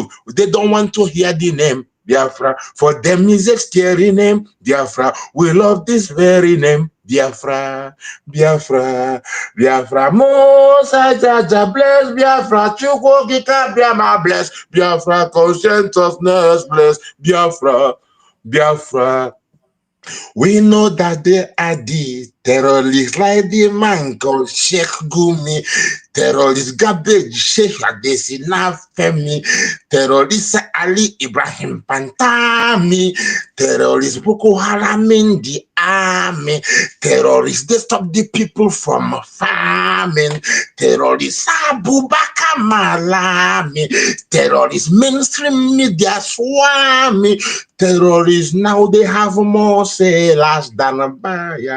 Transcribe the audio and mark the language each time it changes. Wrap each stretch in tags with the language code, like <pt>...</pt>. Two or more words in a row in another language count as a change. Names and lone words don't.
<en>They don't want to hear the name Biafra. For them is a scary name Biafra. We love this very name Biafra, Biafra, Biafra. Most High Jaja bless Biafra. Chukwu Okike Abiama bless Biafra. Conscientiousness bless Biafra, Biafra. We know that they are detained. terrorist like the man called Sheikh Gumi, terrorist garbage Sheikh Adesina Femi, terrorist Ali Ibrahim Pantami, terrorist Boko Haram in the army, terrorists they stop the people from farming, terrorists Abu Bakar Malami, terrorists mainstream media swarming, terrorists now they have more sailors than a buyer.</en>